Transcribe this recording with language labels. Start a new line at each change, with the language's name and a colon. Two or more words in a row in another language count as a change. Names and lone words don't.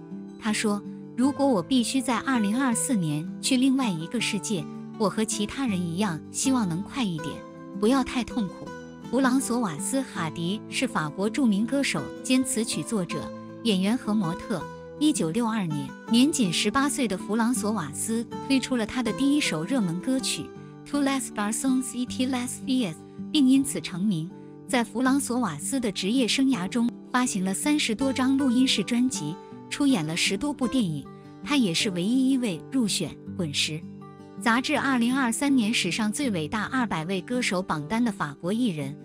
Chinese: 他说：“如果我必须在2024年去另外一个世界，我和其他人一样，希望能快一点，不要太痛苦。” 弗朗索瓦斯·哈迪是法国著名歌手兼词曲作者、演员和模特。1962年，年仅18岁的弗朗索瓦斯推出了他的第一首热门歌曲《Tous les garçons et les filles》，并因此成名。在弗朗索瓦斯的职业生涯中，发行了30多张录音室专辑，出演了10多部电影。他也是唯一一位入选《滚石》杂志2023年史上最伟大200位歌手榜单的法国艺人。